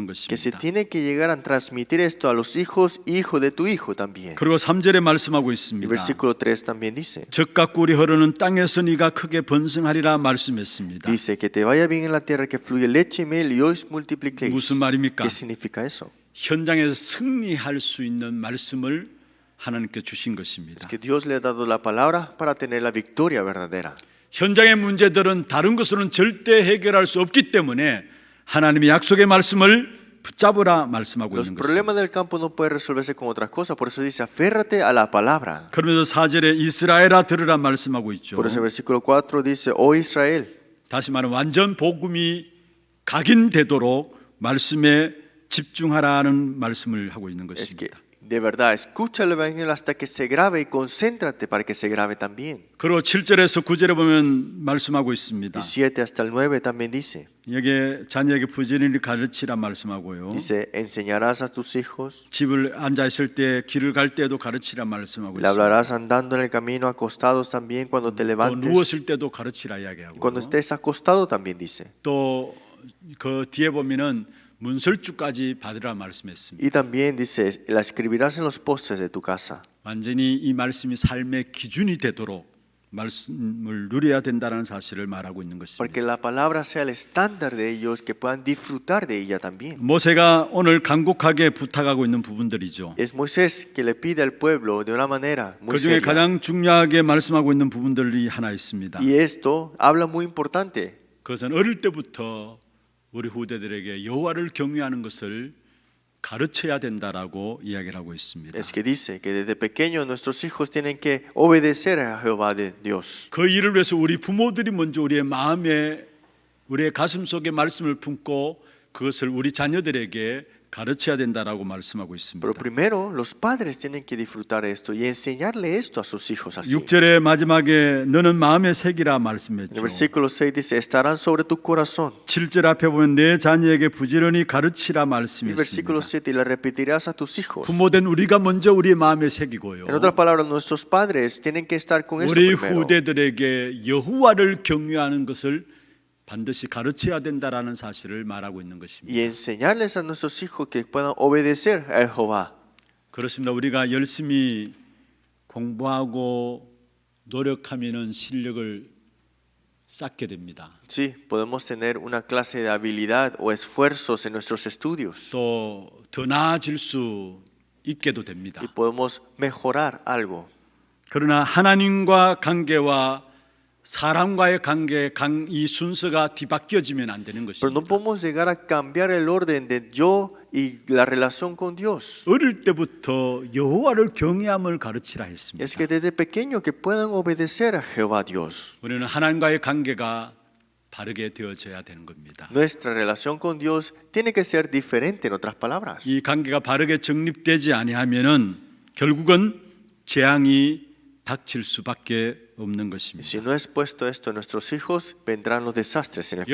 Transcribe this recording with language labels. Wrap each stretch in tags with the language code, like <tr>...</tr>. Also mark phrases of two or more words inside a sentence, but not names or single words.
<es>Que se</es> <ko>것입니다.</ko> <es>tiene que llegar a transmitir esto a los hijos, hijo de tu hijo también.</es> <ko>그리고 3절에 말씀하고</ko> <es>El</es> <ko>있습니다.</ko> <es>versículo 3 también dice.</es> <ko>젖과 꿀이 흐르는 땅에서 네가 크게 번성하리라 말씀했습니다.</ko> <es>Dice que te vaya bien en la tierra, que fluye leche y miel y os multipliquéis.</es> <ko>무슨 말입니까?</ko> <es>¿Qué significa eso?</es> <ko>현장에서 승리할 수 있는 말씀을 하나님께 주신 것입니다.</ko> <es>Es que Dios le ha dado la palabra para tener la victoria verdadera.</es> <ko>현장의 문제들은 다른 것으로는 절대 해결할 수 없기 때문에 하나님의 약속의 말씀을 붙잡으라 말씀하고</ko> <es>Los</es> <ko>있는 것입니다.</ko> <es>problemas del campo no pueden resolverse con otras cosas, por eso dice, aférrate a la palabra.</es> <ko>그러면서 4절에 이스라엘아 들으라 말씀하고 있죠.</ko> <es>Por eso el versículo 4 dice, oh Israel,</es> <ko>다시 말하면 완전 복음이 각인되도록 말씀에 집중하라는 말씀을 하고 있는</ko> <es>es que</es> <ko>것입니다.</ko> <es>de verdad escucha el evangelio hasta que se grabe y concéntrate para que se grabe también.</es> <ko>그리고 7절에서 9절에 보면 말씀하고 있습니다.</ko> <es>Y 7 hasta el 9 también dice,</es> <ko>여기에 자녀에게 부지런히 가르치라 말씀하고요.</ko> <es>dice, enseñarás a tus hijos,</es> <ko>집을 앉아 있을 때 길을 갈 때도 가르치라 말씀하고</ko> <es>le</es> <ko>있습니다.</ko> <es>hablarás andando en el camino, acostados también, cuando te</es> <ko>또</ko> <es>levantes,</es> <ko>누웠을 때도 가르치라 이야기하고</ko> <es>cuando estés acostado también dice.</es> <ko>또 그 뒤에 보면은 문설주까지 받으라 말씀했습니다.</ko> <es>Y también dice, la escribirás en los postes de tu casa.</es> <ko>완전히 이 말씀이 삶의 기준이 되도록 말씀을 누려야 된다는 사실을 말하고 있는</ko> <es>Para</es> <ko>것입니다.</ko> <es>que la palabra sea el estándar de ellos, que puedan disfrutar de ella también.</es> <ko>모세가 오늘 간곡하게 부탁하고 있는 부분들이죠.</ko> <es>Es Moisés que le pide al pueblo de una manera muy</es> <ko>그 중에</ko> <es>seria.</es> <ko>가장 중요하게 말씀하고 있는 부분들이 하나 있습니다.</ko> <es>Y esto habla muy importante.</es> <ko>그것은 어릴 때부터 우리 후대들에게 여호와를 경외하는 것을 가르쳐야 된다라고 이야기를 하고 있습니다.</ko> <es>Es que dice que desde pequeños nuestros hijos tienen que obedecer a Jehová de Dios.</es> <ko>그 일을 위해서 우리 부모들이 먼저 우리의 마음에 우리의 가슴 속에 말씀을 품고 그것을 우리 자녀들에게 가르쳐야 된다라고 말씀하고 있습니다.</ko> <es>Pero primero los padres tienen que disfrutar esto y enseñarle esto a sus hijos así.</es> <ko>6절의 마지막에 너는 마음에 새기라</ko> <es>En</es> <ko>말씀했죠.</ko> <es>el versículo 6 dice, estarán sobre tu corazón.</es> <ko>7절 앞에 보면 내 자녀에게 부지런히 가르치라</ko> <es>Y el versículo</es> <ko>말씀했습니다.</ko> <es>7, y le repetirás a tus hijos.</es> <ko>부모된 우리가 먼저 우리의 마음에 새기고요.</ko> <es>En otras palabras, nuestros padres tienen que estar con esto</es> <ko>우리</ko> <es>primero.</es> <ko>후대들에게 여호와를 경외하는 것을 반드시 가르쳐야 된다라는 사실을 말하고 있는 것입니다.</ko> <es>Y enseñarles a nuestros hijos que puedan obedecer a Jehová.</es> <ko>그렇습니다. 우리가 열심히 공부하고 노력하면은 실력을 쌓게 됩니다.</ko> <es>Sí, podemos tener una clase de habilidad o esfuerzos en nuestros estudios</es> <ko>또 더 나아질 수 있게도 됩니다.</ko> <es>y podemos mejorar algo.</es> <ko>그러나 하나님과 관계와 사람과의 관계 이 순서가 뒤바뀌어지면 안 되는</ko> <es>Pero no</es> <ko>것입니다.</ko> <es>podemos llegar a cambiar el orden de yo y la relación con Dios.</es> <ko>어릴 때부터 여호와를 경외함을 가르치라 했습니다.</ko> <es>Es que desde pequeño que puedan obedecer a Jehová Dios.</es> <ko>우리는 하나님과의 관계가 바르게 되어져야 되는 겁니다.</ko> <es>Nuestra relación con Dios tiene que ser diferente, en otras palabras.</es> <ko>이 관계가 바르게 정립되지 아니하면은 결국은 재앙이 닥칠 수밖에 없는</ko> <es>Si</es> <ko>것입니다.</ko> <es>no es puesto esto en nuestros hijos, vendrán los desastres en el</es>